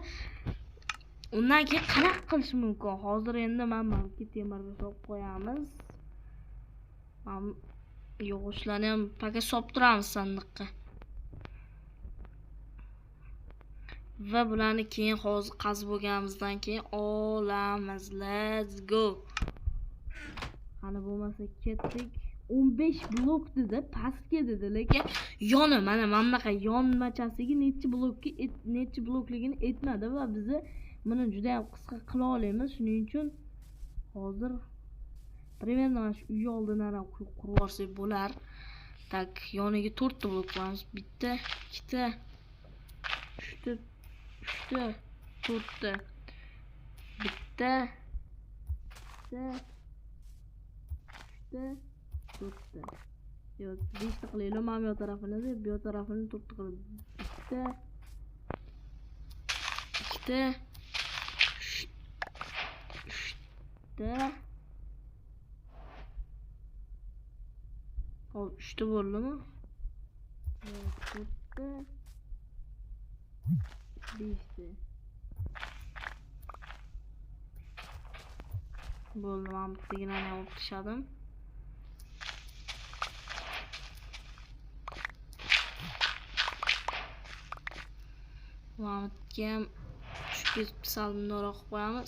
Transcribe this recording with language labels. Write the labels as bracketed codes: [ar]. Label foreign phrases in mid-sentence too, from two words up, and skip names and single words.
[uz] Undan keyin qanaqa qilish mumkin? Hozir endi men temirni solib qo'yamiz. Yog'ochlarni ham paket solib turamiz sandiqqa. Va bularni keyin hozir qazib bo'lganimizdan keyin olamiz. [en] Let's go. [uz] Qani bo'lmasa ketdik. 15 blok dedi, pastga dedi, lekin yoni mana bunaqa yonmachasiga necha blokligini aytmadi va biz buni juda ham qisqa qila olamiz. Shuning uchun hozir primерно uy oldidan ham qurib yuborsak bo'lar. Tak, yoniga 4 ta blok qo'yamiz. 1 ta, 2 ta, 3 ta, 3 ta, 4 ta. 1 ta, 2 ta, 3 ta, 4 ta. Yo, 5 ta qilaylik. Mana bu tarafini, bu tarafini 4 ta qilib. 1 ta, 2 ta, 3 ta. Hop, 3 ta bo'ldimi? 4 ta, 5 ta. Bo'ldi, men bittagina olib tashladim. Mana shu sal bundoq qo'yamiz.